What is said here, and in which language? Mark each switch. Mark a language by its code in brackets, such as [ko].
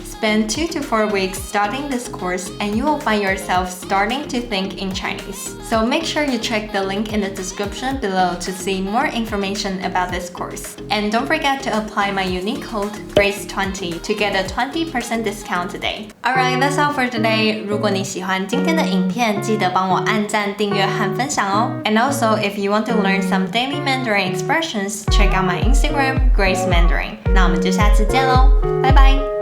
[en] Spend 2 to 4 weeks studying this course and you will find yourself starting to think in Chinese. So make sure you check the link in the description below to see more information about this course. And don't forget to to apply my unique code GRACE20 to get a 20% discount today. Alright, that's all for today. [zh] 如果你喜欢今天的影片，记得帮我按赞、订阅和分享哦。 [en] And also, if you want to learn some daily Mandarin expressions, check out my Instagram, Grace Mandarin. [zh] 那我们就下次见喽，拜拜。